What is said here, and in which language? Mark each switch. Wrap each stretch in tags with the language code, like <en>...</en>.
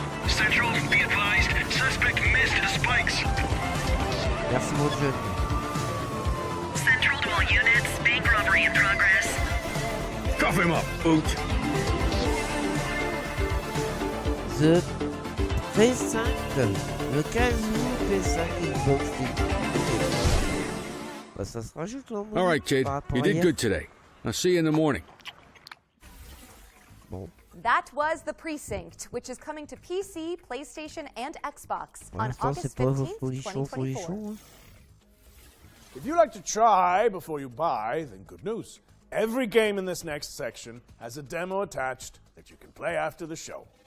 <en>Central, be advised, suspect missed the spikes.</en> <fr>Merci mon jeune.</fr> <en>Central to all units, bank robbery in progress. Cuff him up, boot.</en> <fr>The P5, le 15 août P5 Xbox Steam. Bah ça se rajoute là.</fr> <en>All right, kid, you did good today. I'll see you in the morning.</en> <fr>Bon.</fr> <en>That was The Precinct, which is coming to PC, PlayStation, and Xbox on August 15th, 2024. If you like to try before you buy, then good news. Every game in this next section has a demo attached that you can play after the show.</en>